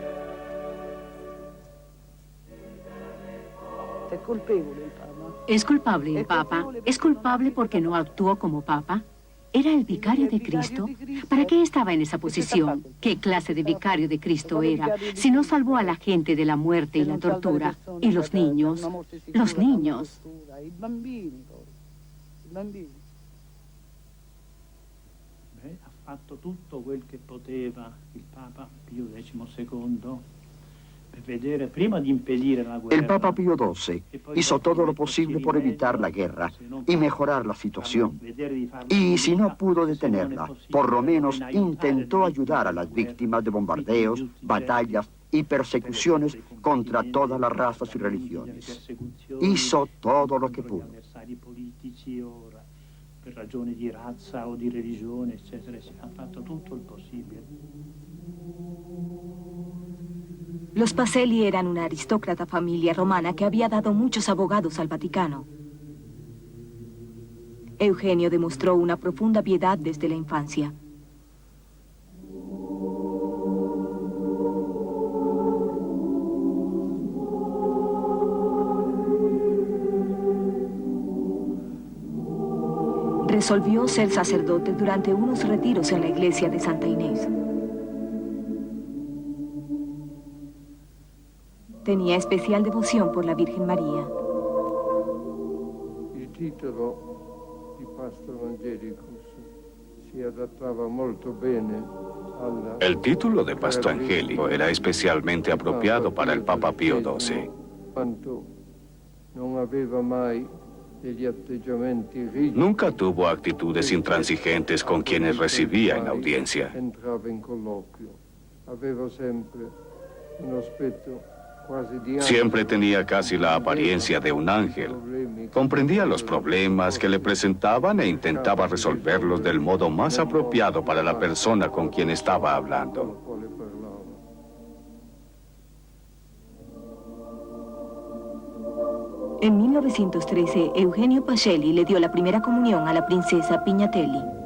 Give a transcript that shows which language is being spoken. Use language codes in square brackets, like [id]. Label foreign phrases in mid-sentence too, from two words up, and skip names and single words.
[es] ¿Es culpable el Papa? ¿Es culpable porque no actuó como Papa? ¿Era el vicario de Cristo? ¿Para qué estaba en esa posición? ¿Qué clase de vicario de Cristo era? Si no salvó a la gente de la muerte y la tortura. ¿Y los niños? Los niños. [it] Ha fatto tutto quel che poteva il Papa Pio XII [es] El Papa Pío XII hizo todo lo posible por evitar la guerra y mejorar la situación. Y si no pudo detenerla, por lo menos intentó ayudar a las víctimas de bombardeos, batallas y persecuciones contra todas las razas y religiones. Hizo todo lo que pudo. [it] Per ragioni di razza o di religione, eccetera, ha fatto tutto il possibile. [es] Los Pacelli eran una aristócrata familia romana que había dado muchos abogados al Vaticano. Eugenio demostró una profunda piedad desde la infancia. Resolvió ser sacerdote durante unos retiros en la iglesia de Santa Inés. Tenía especial devoción por la Virgen María. [it] Il titolo di Pastor Angelicus si adattava molto bene alla... [es] El título de Pastor Angélico era especialmente apropiado para el Papa Pío XII. [it] Quanto non aveva mai degli atteggiamenti rigidi. [es] Nunca tuvo actitudes intransigentes con quienes recibía en audiencia. [it] Entrava in colloquio. Aveva sempre un aspetto quasi di angelo. [es] Siempre tenía casi la apariencia de un ángel. Comprendía los problemas que le presentaban e intentaba resolverlos del modo más apropiado para la persona con quien estaba hablando. En 1913, Eugenio Pacelli le dio la primera comunión a la princesa Pignatelli.